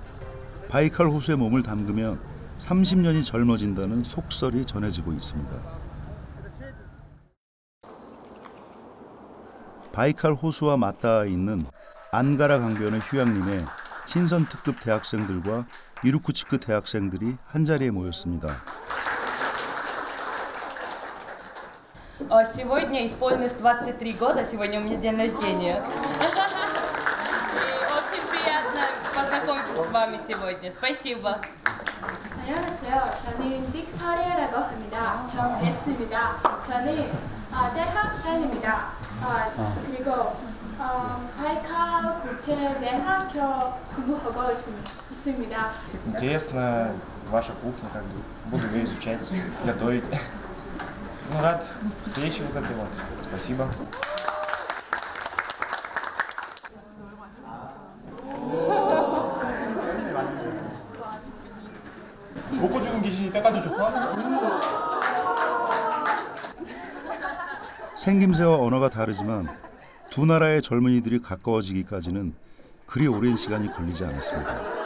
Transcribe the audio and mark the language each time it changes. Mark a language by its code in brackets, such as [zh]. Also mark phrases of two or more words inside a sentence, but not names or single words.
[ko] 바이칼 호수에 몸을 담그면 30년이 젊어진다는 속설이 전해지고 있습니다. 바이칼 호수와 맞닿아 있는 안가라 강변의 휴양림에 친선 특급 대학생들과 이루쿠츠크 대학생들이 한자리에 모였습니다. [ru] Сегодня исполнилось 23 года, сегодня у меня день рождения. Очень приятно познакомиться с вами сегодня. Спасибо. [ko] 안녕하세요. 저는 빅토리아라고 합니다. 처음 뵙습니다. 저는 대학생입니다. 그리고 바이칼 국제대학교 근무하고 있습니다. [ru] Интересно ваша кухня, как бы буду ее изучать, готовить. Ну, рад встрече вот этой вот. Спасибо. [ko] 볶아주는 귀신이 닦아도 좋다? 생김새와 언어가 다르지만 두 나라의 젊은이들이 가까워지기까지는 그리 오랜 시간이 걸리지 않았습니다.